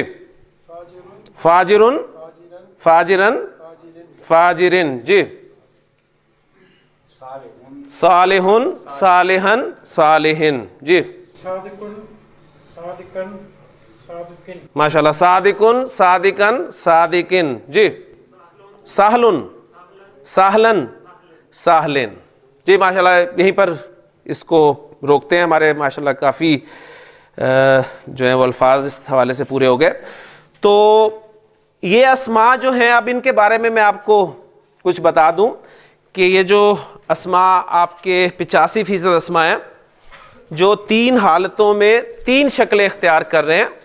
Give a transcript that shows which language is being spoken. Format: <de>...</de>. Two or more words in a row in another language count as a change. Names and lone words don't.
<ar>فاجرٌ، فاجرًا، فاجرٍ, जी। صالحٌ، صالحًا، صالحٍ, जी।</ar> <ur>माशाल्लाह।</ur> <ar>صادقٌ، صادقًا، صادقٍ, जी। سهلٌ، سهلًا، سهلٍ,</ar> <ur>جی ماشاءاللہ. یہیں پر اس کو روکتے ہیں، ہمارے ماشاءاللہ کافی جو ہے وہ الفاظ اس حوالے سے پورے ہو گئے. تو یہ اسما جو ہیں، اب ان کے بارے میں میں آپ کو کچھ بتا دوں کہ یہ جو اسما آپ کے 85% اسما ہیں، جو 3 حالتوں میں 3 شکلیں اختیار کر رہے ہیں.</ur>